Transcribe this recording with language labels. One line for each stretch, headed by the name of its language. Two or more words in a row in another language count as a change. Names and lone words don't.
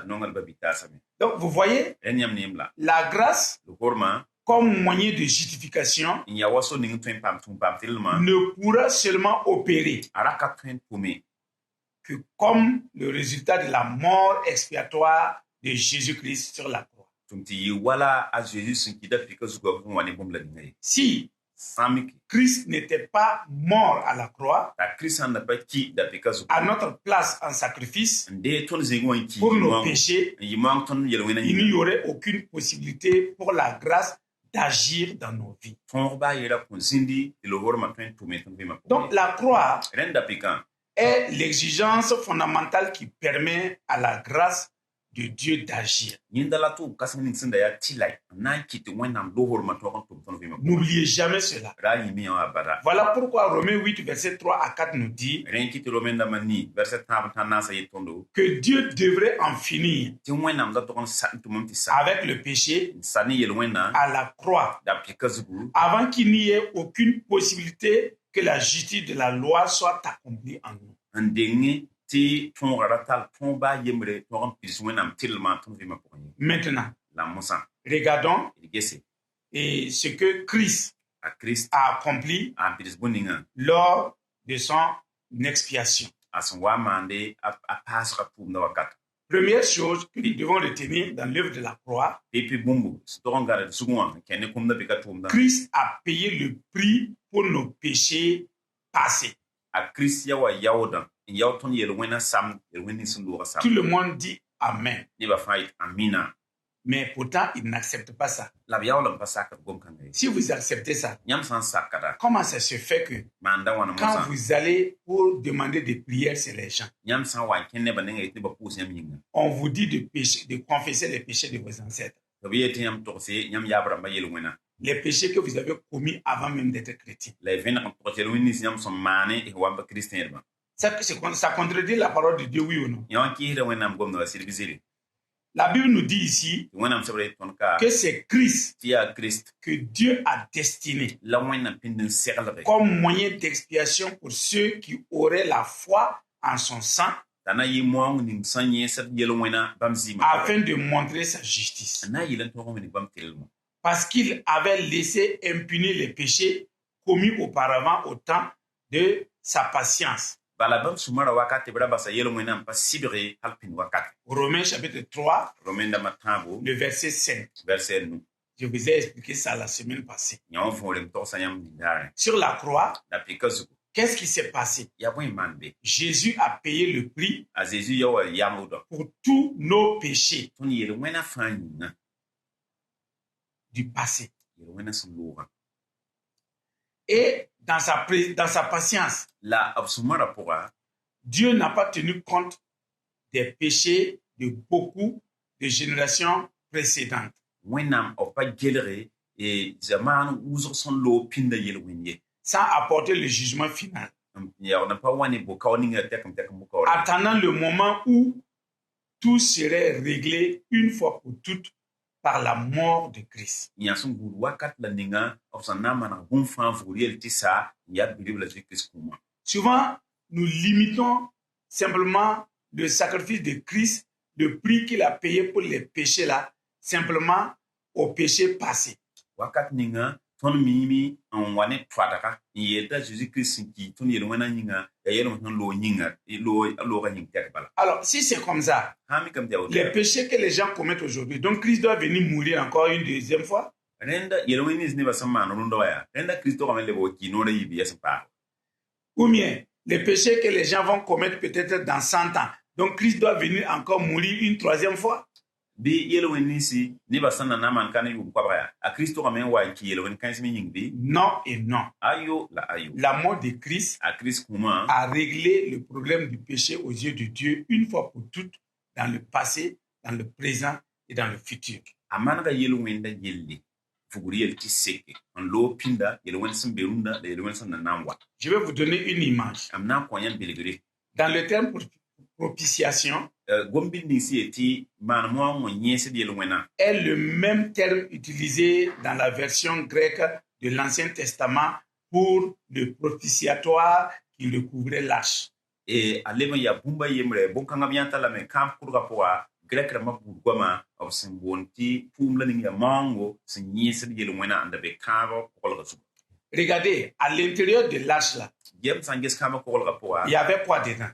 French: Donc vous voyez, la grâce comme moyen de justification ne pourra seulement opérer que comme le résultat de la mort expiatoire de Jésus-Christ sur la croix. Si Christ n'était pas mort à la croix
Mossi: t'a Christ sã n da pa ki da pɩka zugu
French: à notre place en sacrifice
Mossi: n dee tõnd zĩig wã n ki
French: pour nos péchés.
Mossi: n yɩ moang tõnd yel-wẽnã
French: Il n'y
Mossi: yĩnga
French: aurait aucune possibilité pour la grâce d'agir dans nos vies.
Mossi: tõog baa yeera kõn zĩndi tɩ loogormã tõe n tʋme tõnd vɩɩmã
French: Donc la croix
Mossi: rẽnd da pɩkã
French: est l'exigence fondamentale qui permet à la grâce de Dieu d'agir.
Mossi: yĩnda la tʋʋm kãseng ning sẽn da yaa tɩlay n na n kɩ tɩ wẽnnaam loogormã tõog n tʋm tõnd vɩɩmã
French: N'oubliez jamais cela.
Mossi: ra a yĩmẽ yã abada
French: Voilà pourquoi Romains 8, verset 3 à 4 nous dit
Mossi: rẽ n kɩ tɩ romẽndãmbã ni vɛrset tãab tã naasa yet tõndo
French: que Dieu devrait en finir
Mossi: tɩ wẽnnaam da tog n tʋmem tɩ sa
French: avec le péché
Mossi: n sa ne yel-wẽnna
French: à la croix
Mossi: da pɩka zugu
French: avant qu'il n'y ait aucune possibilité que la justice de la loi soit accomplie en nous.
Mossi: n denge tɩ tõoga ra tall tõog baa yembre tog n pidis wẽnnaam tɩlmã tõnd vɩɩmã pʋgẽ ye
French: Maintenant,
Mossi: la mosã
French: regardons
Mossi: d gese
French: et ce que Christ
Mossi: a Christ
French: a accompli
Mossi: a n pidis bõn-ningã
French: lors de son expiation.
Mossi: a sẽn wa n maande a paasga tʋʋmda wakat
French: Première chose que nous devons retenir dans l'œuvre de la croix,
Mossi: pipi bũmbu sẽn tog n gãd d zugẽ wã n kẽ ne kũmda pɩka tʋʋmdã
French: Christ a payé le prix pour nos péchés passés.
Mossi: a Christ ya wa yaoodã n yao tõnd yel-wẽnã samd yel-wẽn ning sẽn loogã
French: Tout
Mossi: samd
French: le monde dit Amen.
Mossi: nebã fãa yet amina
French: Mais pourtant, ils n'acceptent pas ça.
Mossi: la b yaool n pa sakd gom-kãnga ye
French: Si vous acceptez ça,
Mossi: yãmb sã n sakda
French: comment ça se fait que
Mossi: maanda wãna
French: quand
Mossi: mosã
French: vous allez pour demander des prières chez les gens,
Mossi: yãmb sã n wa n kẽ nebã nengã yet nebã pʋʋs yãmb yĩnga
French: on vous dit de confesser les péchés de vos ancêtres,
Mossi: tɩ b yee tɩ yãmb togse yãmb yaab rãmbã yel-wẽna
French: les péchés que vous avez commis avant même d'être chrétien.
Mossi: la y vẽneg n togs yel-wẽn nins yãmb sẽn maane tɩ wa n pa kiristẽedbã
French: Ça contredit la parole de Dieu, oui ou non?
Mossi: yã wã n kɩɩsda wẽnnaam gomda wa sɩd zire
French: La Bible nous dit ici
Mossi: tɩ wẽnnaam sebra yet tõnd ka
French: que c'est Christ
Mossi: tɩ yaa Kirist
French: que Dieu a destiné
Mossi: la wẽnnaam pĩnd n seglge
French: comme moyen d'expiation pour ceux qui auraient la foi en son sang
Mossi: t'a na yɩ moong ning sẽn yẽesd yel-wẽna bãmb zɩɩmã
French: afin de montrer sa justice.
Mossi: n na n yɩl n tog n wẽnig bãmb tɩlmã
French: Parce qu'il avait laissé impunis les péchés commis auparavant au temps de sa patience.
Mossi: bala bãmb sũmã ra wakat tɩ b ra basa yel-wẽnã n pa sɩbge hal pĩnd wakate
French: Romains chapitre 3,
Mossi: romẽndãmbã tãabo
French: le verset 5.
Mossi: verset nu
French: Je vous ai expliqué ça la semaine passée.
Mossi: yã wã võore m togsa yãmb nindaarẽ
French: Sur la croix,
Mossi: la pɩka zugu
French: qu'est-ce qui s'est passé?
Mossi: yaa bõe n maan be
French: Jésus a payé le prix
Mossi: a Zeezi ya wa yamda
French: pour tous nos péchés
Mossi: tõnd yel-wẽnã fãa yĩnga
French: du passé.
Mossi: yel-wẽnã sẽn loogã
French: Et dans sa patience,
Mossi: la b sũmã ra pʋga
French: Dieu n'a pas tenu compte des péchés de beaucoup de générations précédentes.
Mossi: wẽnnaam b pa gelge zamaan wʋsg sẽn loog pĩnda yel-wẽn ye
French: Sans apporter le jugement final.
Mossi: yaood n pa wa ne bʋ-kao ninga tɛkm bʋ-kaoor
French: Attendant le moment où tout serait réglé une fois pour toutes par la mort de Christ.
Mossi: yã sẽn gũud wakat la ninga b sẽn na n maneg bũmb fãa vʋʋr yel tɩ sa n yaa bilib la Kirist kũumã
French: Souvent, nous limitons simplement le sacrifice de Christ, le prix qu'il a payé pour les péchés là, simplement au péché passé.
Mossi: wakat ninga tõnd miime n wa ne toadga n yeel t'a Jésus-Kirist sẽn ki tõnd yel-wẽnã yĩnga yaa yel-wẽn sẽn loog yĩnga loogã yĩng tɛk bala
French: Alors, si c'est comme ça,
Mossi: sãn mikame tɩ ya
French: les
Mossi: woto
French: péchés que les gens commettent aujourd'hui, donc Christ doit venir mourir encore une deuxième fois.
Mossi: rẽnda yel-wẽn nins nebã sẽn maan rũndã wa yaa rẽnda Kirist togame leb wa kɩ noorã yiib yaa sẽn paasd
French: Ou bien, les péchés que les gens vont commettre peut-être dans 100 ans. Donc Christ doit venir encore mourir une troisième fois.
Mossi: bɩ yel-wẽn ninsi nebã sẽn na n maan ka ne yʋʋm koabga yaa a Kirist togame n wa n kɩ yel-wẽn kãensem yĩng bɩ
French: Non et non.
Mossi: ayo la ayo
French: La mort de Christ
Mossi: a Kirist kũumã
French: a réglé le problème du péché aux yeux de Dieu une fois pour toutes dans le passé, dans le présent et dans le futur.
Mossi: a manega yel-wẽnda yelle vugr yel tɩ seke n loog pĩnda yel-wẽnd sẽn be rũndã la yel-wẽnd sẽn na n wa
French: Je vais vous donner une image.
Mossi: m na n kõ yãmb belgre
French: Dans le terme propitiation
Mossi: gom-bil nins ye tɩ maan moa wã yẽesd yel-wẽna
French: est le même terme utilisé dans la version grecque de l'Ancien Testament pour le propitiatoire qui recouvrait l'arche.
Mossi: a leb n yaa bũmba yembre bõn-kãngã b yã talame kãab kʋdgã pʋga grɛk rãmbã buud goamã b sẽn boond tɩ tʋʋm la ning yaa maango sẽn yẽesd yel-wẽna n da be kãabã koglga zugu
French: Regardez, à l'intérieur de l'arche là,
Mossi: gem sãn ges kãabã koglga pʋga
French: il y avait quoi dedans?